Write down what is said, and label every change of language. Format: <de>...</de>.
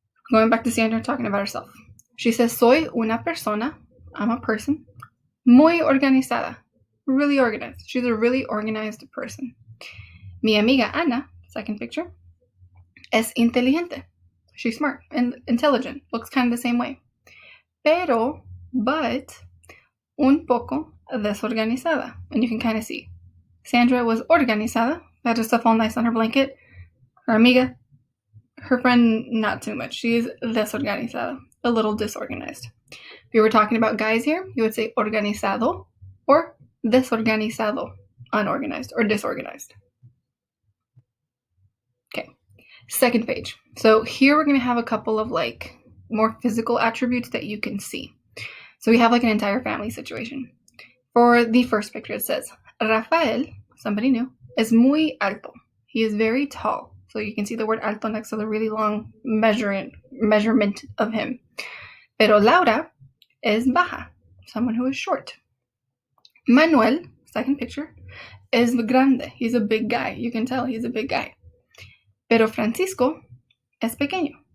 <en>Going back to Sandra talking about herself. She says,</en> <es>soy una persona,</es> <en>I'm a person,</en> <es>muy organizada,</es> <en>really organized. She's a really organized person.</en> <es>Mi amiga</es> <en>Ana, second picture,</en> <es>es inteligente.</es> <en>She's smart and intelligent. Looks kind of the same way.</en> <es>But, un poco desorganizada.</es> <en>And you can kind of see. Sandra was organizada. Had her stuff all nice on her blanket. Her amiga, her friend, not too much. She's desorganizada. A little disorganized. If you were talking about guys here, you would say organizado or desorganizado. Unorganized or disorganized. Okay. Second page. So here we're going to have a couple of like more physical attributes that you can see. So we have like an entire family situation. For the first picture, it says, Rafael, somebody new,</en> <es>es muy alto.</es> <en>He is very tall. So you can see the word alto next to the really long measurement of him.</en> <es>Pero Laura es baja,</es> <en>someone who is short. Manuel, second picture,</en> <es>es grande.</es> <en>He's a big guy. You can tell he's a big guy.</en> <es>Pero Francisco es pequeño.</es>